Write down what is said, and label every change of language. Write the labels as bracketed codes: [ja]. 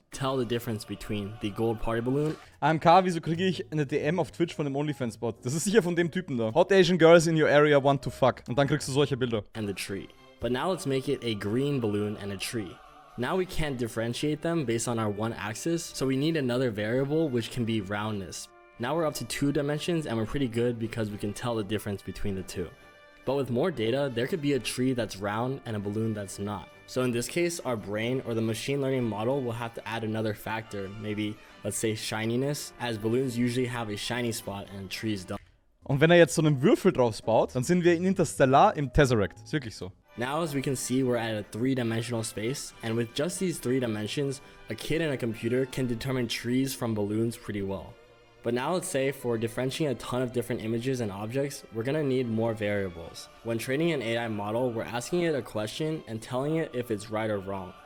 [en] tell the difference between the gold party balloon. [de] AMK, wieso kriege ich eine DM auf Twitch von dem OnlyFans-Bot? Das ist sicher von dem Typen da. [en] Hot Asian girls in your area want to fuck. [de] Und dann kriegst du solche Bilder. [en] And the tree. But now let's make it a green balloon and a tree. Now we can't differentiate them based on our one axis, so we need another variable which can be roundness. Now we're up to 2 dimensions and we're pretty good because we can tell the difference between the two. But with more data, there could be a tree that's round and a balloon that's not. So in this case, our brain or the machine learning model will have to add another factor, maybe let's say shininess, as balloons usually have a shiny spot and trees don't. [de] Und wenn er jetzt so einen Würfel draus baut, dann sind wir in Interstellar im Tesseract. Ist wirklich so. [en] Now as we can see, we're at a 3-dimensional space, and with just these 3 dimensions, a kid and a computer can determine trees from balloons pretty well. But now let's say for differentiating a ton of different images and objects, we're gonna need more variables. When training an AI model, we're asking it a question and telling it if it's right or wrong.